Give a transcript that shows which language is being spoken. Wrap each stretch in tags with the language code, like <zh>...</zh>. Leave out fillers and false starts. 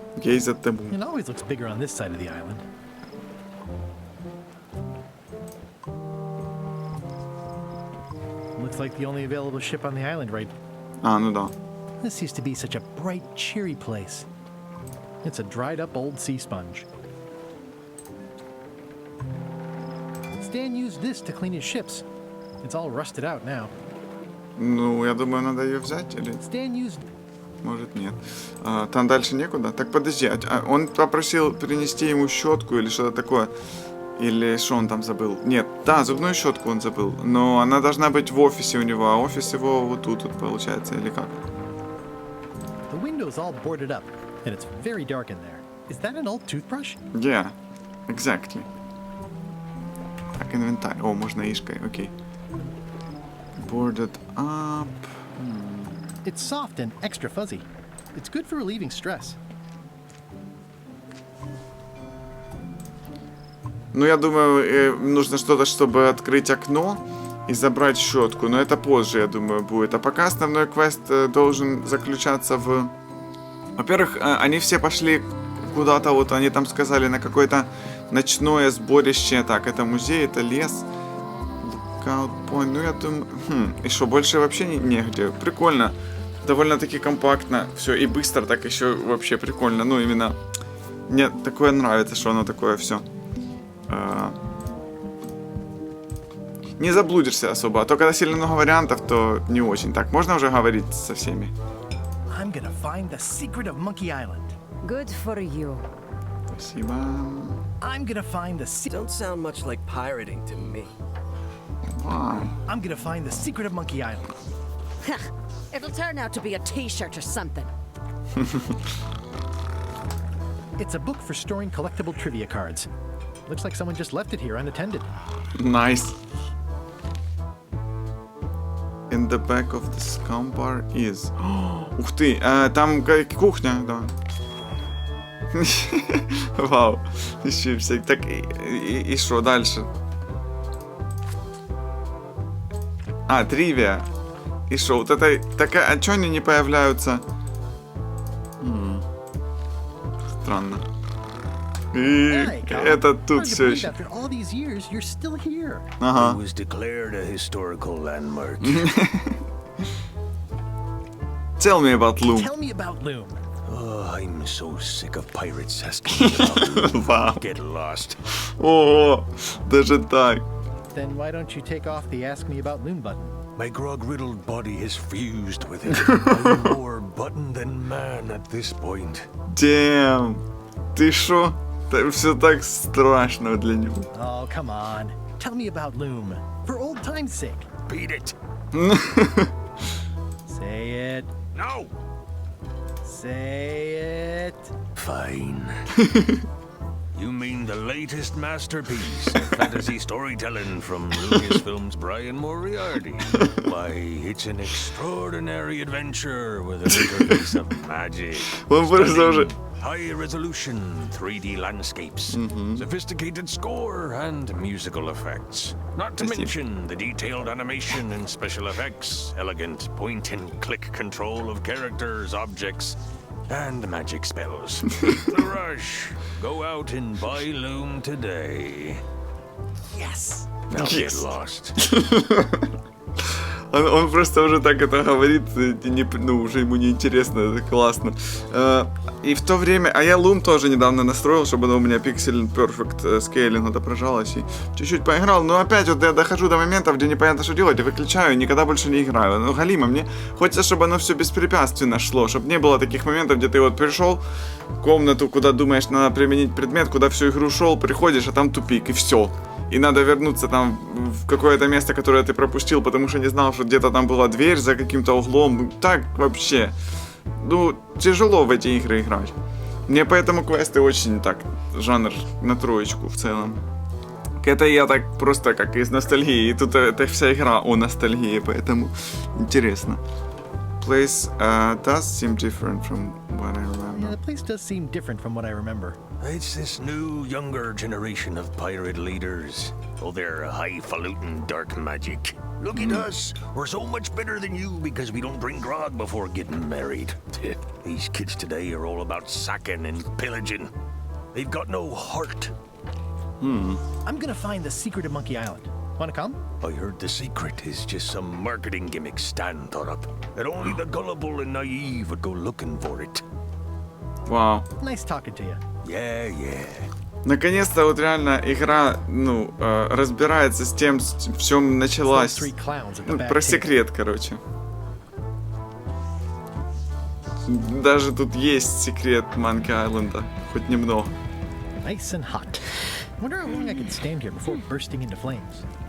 <en>Gaze at the moon. It always looks bigger on this side of the island. Looks like the only available ship on the island right.</en> <ru>А, ну да.</ru> <en>This used to be such a bright, cheery place. It's a dried up old sea sponge. Stan used this to clean his ships. It's all rusted out now.</en> <ru>Ну, я думаю, надо ее взять или...</ru> <en>Stan used...</en> <ru>Может, нет. Там дальше некуда? Так, подожди, он попросил принести ему щетку или что-то такое? Или что он там забыл? Нет, да, зубную щетку он забыл. Но она должна быть в офисе у него, а офис его вот тут получается, или как?</ru> <en>The window's all boarded up, and it's very dark in there. Is that an old toothbrush? Yeah, exactly.</en> <ru>Так, инвентарь. О, можно ишкой, окей.</ru> <en>Boarded up. It's soft and extra fuzzy. It's good for relieving stress.</en> <ru>Ну, я думаю, нужно что-то, чтобы открыть окно и забрать щетку. Но это позже, я думаю, будет. А пока основной квест должен заключаться в... Во-первых, они все пошли куда-то, вот они там сказали, на какое-то ночное сборище. Так, это музей, это лес. Lookout point. Ну, я думаю... И что, больше вообще негде. Прикольно. Довольно-таки компактно. Все, и быстро так еще вообще прикольно. Ну, именно... Мне такое нравится, что оно такое все. Не заблудишься особо. А то, когда сильно много вариантов, то не очень. Так, можно уже говорить со всеми?</ru> <en>I'm gonna find the secret of Monkey Island. Good for you.</en> <ru>Спасибо.</ru> <en>I'm gonna find the secret. Don't sound much like pirating to me. Why? I'm gonna find the secret of Monkey Island. It'll turn out to be a t-shirt or something. It's a book for storing collectible trivia cards. Looks like someone just left it here unattended. Nice. In the back of the scum bar is...</en> <ru>Ух ты, там кухня, да. Вау. Еще всякие. Так, и что дальше? А, тривия. И что, вот это такая... А чё они не появляются? Странно. И это тут все еще.</ru> <en>After all these years, you're still here. It was declared a historical landmark. Tell me about Loom. Tell me about Loom. Oh, I'm so sick of pirates asking me about Loom. Wow. Get lost.</en> <ru>О, даже так.</ru> <en>Then why don't you take off the Ask Me About Loom button? My grog-riddled body is fused with it. I'm more button than man at this point.</en> <ru>Damn. Ты шо? Это все так страшно для него.</ru> <en>Oh, come on. Tell me about Loom. For old time's sake. Beat it. Say it. No. Say it. Fine. You mean the latest masterpiece of fantasy storytelling from Lucasfilm's Brian Moriarty? Why, it's an extraordinary adventure with an interface of magic. Stunning, high-resolution 3D landscapes, sophisticated score, and musical effects. Not to mention the detailed animation and special effects, elegant point-and-click control of characters, objects, and magic spells. The rush. Go out and buy Loom today. Yes. Now get lost.</en> <ru>Он просто уже так это говорит, ну, уже ему неинтересно, это классно. И в то время, а я Loom тоже недавно настроил, чтобы оно у меня Pixel Perfect Scaling отображалось, и чуть-чуть поиграл, но опять вот я дохожу до моментов, где непонятно, что делать, и выключаю, и никогда больше не играю. Ну, галимо, мне хочется, чтобы оно все беспрепятственно шло, чтобы не было таких моментов, где ты вот пришел в комнату, куда думаешь, надо применить предмет, куда всю игру шел, приходишь, а там тупик, и все. И надо вернуться там в какое-то место, которое ты пропустил, потому что не знал, что где-то там была дверь за каким-то углом. Так вообще. Ну, тяжело в эти игры играть. Мне поэтому квесты очень так, жанр на троечку в целом. Это я так просто как из ностальгии. И тут эта вся игра о ностальгии, поэтому интересно.</ru> <en>Place does seem different from what I remember. Yeah, the place does seem different from what I remember. It's this new, younger generation of pirate leaders. Oh, they're highfalutin dark magic. Look at us. We're so much better than you because we don't drink grog before getting married. These kids today are all about sacking and pillaging. They've got no heart. I'm gonna find the secret of Monkey Island. Wanna come? I heard the secret is just some marketing gimmick Stan thought up. That only the gullible and naive would go looking for it.</en> <ru>Вау.</ru> <en>Nice talking to you. Yeah.</en> <ru>Наконец-то вот реально игра, ну, разбирается с тем, в чем началась. Ну, про секрет, короче. Даже тут есть секрет Monkey Island, хоть немного.</ru> <en>Nice and hot. Wonder how long I can stand here before bursting into flames.</en>